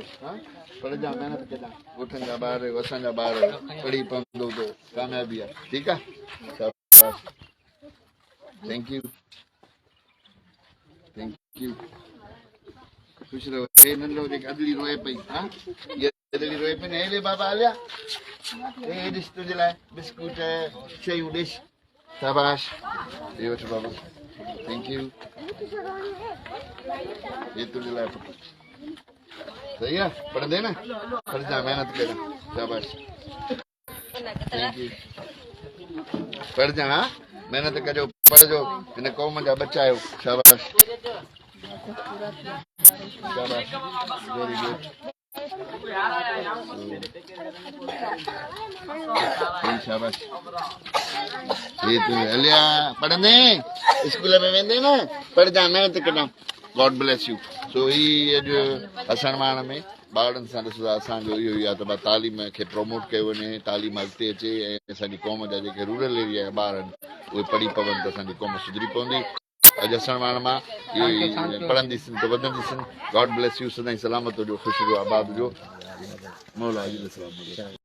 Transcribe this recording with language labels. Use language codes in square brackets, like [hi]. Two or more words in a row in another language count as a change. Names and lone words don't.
[sd] हाँ पढ़ जा मेहनत कजा ॻोठनि जा ॿार असांजा ॿार पढ़ी पवंदो त कामयाबी आहे ठीकु आहे शाबाश [en] thank you [hi] खुश रहो। [sd] हे नंढो जेके अदली रोए पई। हाँ ये अदली रोए पई न हेॾे बाबा हलिया हे ॾिस तुंहिंजे लाइ बिस्कुट शयूं ॾिस शाबाश हे वठ बाबा [en] thank you [sd] ये तुंहिंजे लाइ पुट सही है पढ़ंदे ना पढ़ जा मेहनत कर शाबाश [en] thank you [sd] पढ़ जा। हाँ मेहनत कजो पढ़जो इन कौम जा बच्चा आहियो शाबाश शाबाश [en] very good [sd] शाबाश ये तू हलिया पढ़ंदे स्कूल में वेंदे न पढ़ जा मेहनत कजा [en] God bless you. [sd] सो ही अॼु असणवाण में ॿारनि सां ॾिसो था असांजो इहो ई आहे त तालीम खे प्रमोट कयो वञे तालीम अॻिते अचे ऐं असांजी क़ौम जा जेके [en] rural area [sd] जा ॿार आहिनि उहे पढ़ी पवनि त असांजी क़ौम सुधरी पवंदी। अॼु असणवाण मां इहो ई पढ़ंदीसीं त वधंदीसीं। [en] God bless you [sd] सदाईं सलामत हुजो ख़ुशि हुजो आबाद हुजो मौला